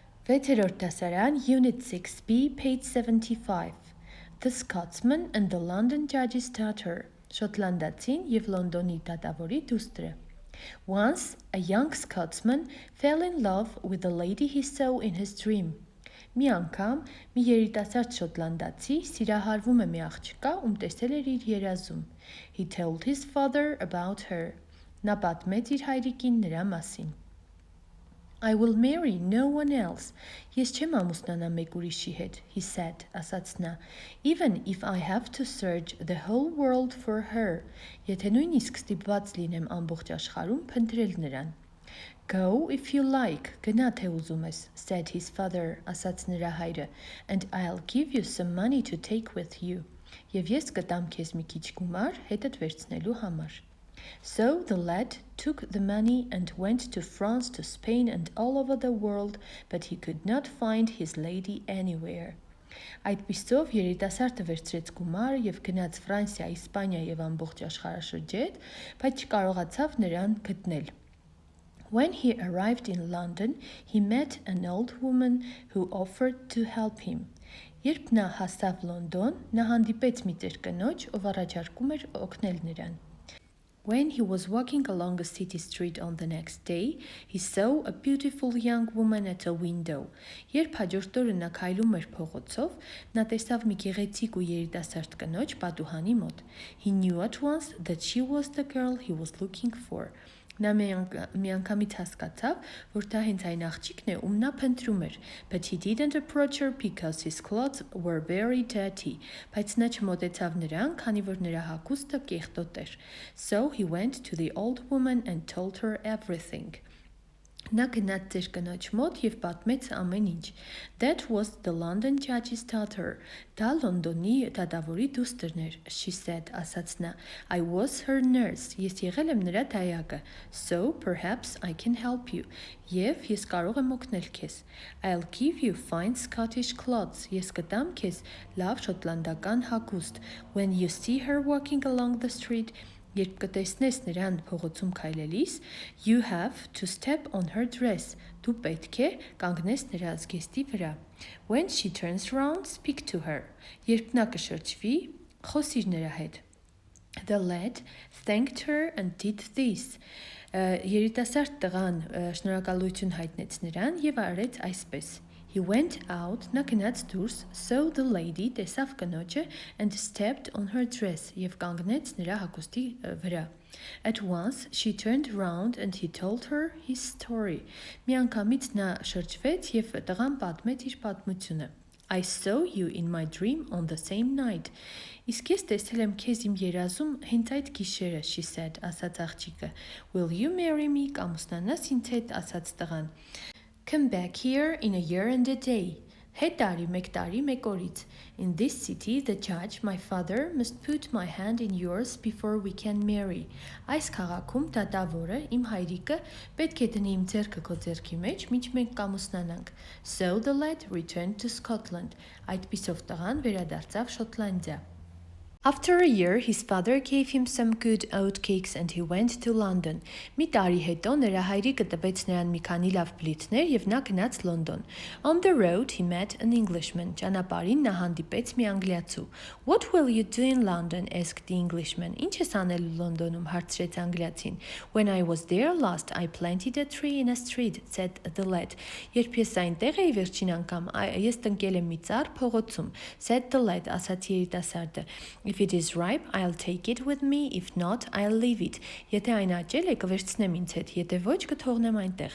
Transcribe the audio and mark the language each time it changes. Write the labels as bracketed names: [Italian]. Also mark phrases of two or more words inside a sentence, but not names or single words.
[Armenian] 6-րդ դասարան, [English] Unit 6B, page 75. The Scotsman and the London Judge's Daughter. [Armenian] Շոտլանդացին և Լոնդոնի դատավորի դուստրը. [English] Once, a young Scotsman fell in love with the lady he saw in his dream. [Armenian] Մի անգամ մի երիտասարդ շոտլանդացի սիրահարվում է մի աղջկա, ում տեսել էր իր երազում. [English] He told his father about her. [Armenian] Նա պատմեց իր հայրիկին նրա մասին. [English] I will marry no one else. [Armenian] Ես չեմ ամուսնանա մեկ ուրիշի հետ, [English] he said, [Armenian] ասաց նա. [English] Even if I have to search the whole world for her. [Armenian] Եթե նույնիսկ ստիպված լինեմ ամբողջ աշխարհում փնտրել նրան. [English] Go if you like, [Armenian] գնա թե ուզում ես, [English] said his father, [Armenian] ասաց նրա հայրը, [English] and I'll give you some money to take with you. [Armenian] Եվ ես կտամ քեզ մի քիչ գումար հետդ վերցնելու համար. [English] So the lad took the money and went to France, to Spain, and all over the world, but he could not find his lady anywhere. [Armenian] Այդպիսով երիտասարդը վերցրեց գումարը և գնաց Ֆրանսիա, Իսպանիա և ամբողջ աշխարհաշրջետ, բայց չկարողացավ նրան գտնել. [English] When he arrived in London, he met an old woman who offered to help him. [Armenian] Երբ նա հասավ Լոնդոն, նա հանդիպեց մի տերկնոջ, ով առաջարկում էր օգնել նրան. [English] When he was walking along a city street on the next day, he saw a beautiful young woman at a window. [Armenian] Երբ հաջորդ օրը նա քայլում էր փողոցով, նա տեսավ մի գեղեցիկ ու երիտասարդ կնոջ պատուհանի մոտ. [English] He knew at once that she was the girl he was looking for. [Armenian] Նա միանգամից հասկացավ, որ դա հենց այն աղջիկն է, ում նա փնտրում էր, [English] but he didn't approach her because his clothes were very dirty. [Armenian] Բայց նա չմոտեցավ նրան, քանի որ նրա հագուստը կեղտոտ էր. [English] So he went to the old woman and told her everything. [Armenian] Նա գնաց ձեր կնոջ մոտ և պատմեց ամեն ինչ. [English] That was the London Judge's daughter. [Armenian] Դա Լոնդոնի դատավորի դուստրն էր, [English] she said, [Armenian] ասաց նա. [English] I was her nurse. [Armenian] Ես եղել եմ նրա դայակը. [English] So perhaps I can help you. [Armenian] Եվ ես կարող եմ օգնել քեզ. [English] I'll give you fine Scottish clothes. [Armenian] Ես կտամ քեզ լավ շոտլանդական հագուստ. [English] When you see her walking along the street, [Armenian] Երբ կտեսնես նրան փողոցում քայլելիս, [English] you have to step on her dress. [Armenian] Դու պետք է կանգնես նրա զգեստի վրա. [English] When she turns round, speak to her. [Armenian] Երբ նա կշրջվի, խոսիր նրա հետ. [English] The lad thanked her and did this. [Armenian] Երիտասարդ տղան շնորհակալություն հայտնեց նրան և արեց այսպես. [English] He went out, [Armenian] նա գնաց դուրս, [English] saw the lady, [Armenian] տեսավ կնոջը, [English] and stepped on her dress, [Armenian] և կանգնեց նրա հագուստի վրա. [English] At once she turned round and he told her his story. [Armenian] Միանգամից նա շրջվեց և տղան պատմեց իր պատմությունը. [English] I saw you in my dream on the same night. [Armenian] Իսկ ես տեսել եմ քեզ իմ երազում հենց այդ գիշերը, [English] she said, [Armenian] ասաց աղջիկը. [English] Will you marry me? [Armenian] Կամուսնանաս ինձ հետ, ասաց տղան. [English] Come back here in a year and a day. [Armenian] Հետ տարի, մեկ տարի, մեկ օրից. [English] In this city, the judge, my father, must put my hand in yours before we can marry. [Armenian] Այս քաղաքում դատավորը, իմ հայրիկը, պետք է դնի իմ ձեռքը քո ձեռքի մեջ, մինչ մենք կամուսնանանք. [English] So the lad returned to Scotland. [Armenian] Այդպիսով տղան վերադարձավ Շոտլանդիա. [English] After a year, his father gave him some good oatcakes and he went to London. [Armenian] Մի տարի հետո նրա հայրիկը տվեց նրան մի քանի լավ բլիթներ և նա գնաց Լոնդոն. [English] On the road, he met an Englishman. [Armenian] Ճանապարհին նա հանդիպեց մի անգլիացու. [English] What will you do in London? Asked the Englishman. [Armenian] Ինչ ես անելու Լոնդոնում, հարցրեց անգլիացին. [English] When I was there last, I planted a tree in a street, said the lad. [Armenian] Երբ ես այնտեղ էի վերջին անգամ, ես տնկել եմ մի ծառ փողոցում, [English] said the lad, [Armenian] ասաց երիտասարդը. [English] If it is ripe, I'll take it with me. If not, I'll leave it. [Armenian] Եթե այն աճել է, կվերցնեմ ինձ հետ, եթե ոչ, կթողնեմ այնտեղ.